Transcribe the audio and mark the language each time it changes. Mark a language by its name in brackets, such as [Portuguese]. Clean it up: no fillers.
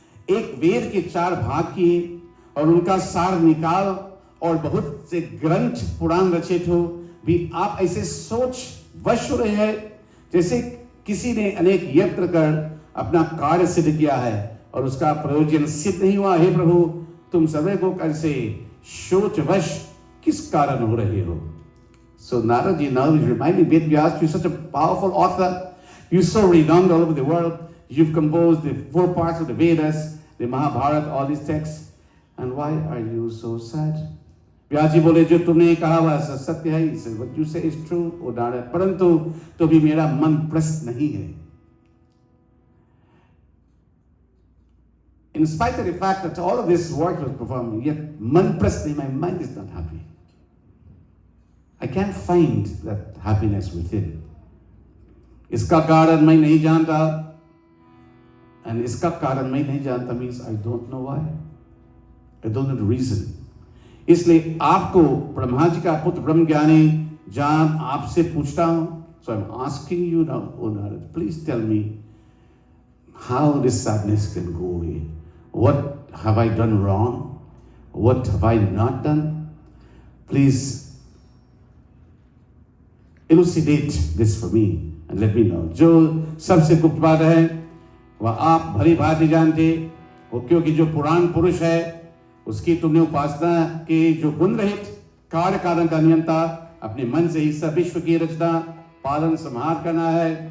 [Hindi] एक वेद के 4 भाग किए और उनका सार निकाल और बहुत से ग्रंथ पुराण रचित हो भी आप ऐसे सोच वश रहे हैं जैसे किसी ने अनेक यत्न कर अपना कार्य सिद्ध किया है और उसका प्रयोजन सिद्ध नहीं हुआ. हे प्रभु, तुम सभी को कैसे सोचवश किस कारण हो रहे हो. [English] So Narad ji now is reminding Ved Vyas, you're such a powerful author, you're so renowned all over the world, you've composed the 4 parts of the Vedas, the Mahabharata, all these texts, and why are you so sad? [Hindi] व्यास जी बोले, जो तुमने कहा वह सत्य है. [English] What you say is true, O Narad, [Hindi] परंतु तो भी मेरा मन प्रसन्न नहीं है. [English] In spite of the fact that all of this work was performed, yet [Hindi] man prasni, [English] my mind is not happy. I can't find that happiness within. [Hindi] इसका कारण मैं नहीं जानता, and इसका कारण मैं नहीं जानता [English] means I don't know why. I don't know the reason. [Hindi] इसलिए आपको ब्रह्मा जी का पुत्र ब्रह्म ज्ञानी जान आपसे पूछता हूं. [English] So I'm asking you now, O Narad, please tell me how this sadness can go away. What have I done wrong? What have I not done? Please elucidate this for me and let me know. [Hindi] जो सबसे गुप्त बात है वह आप भली भांति जानते हो, क्योंकि जो पुराण पुरुष है उसकी तुमने उपासना के जो गुण रहित कार्य कारण का नियंता, अपने मन से ही सब विश्व की रचना पालन संहार करना है।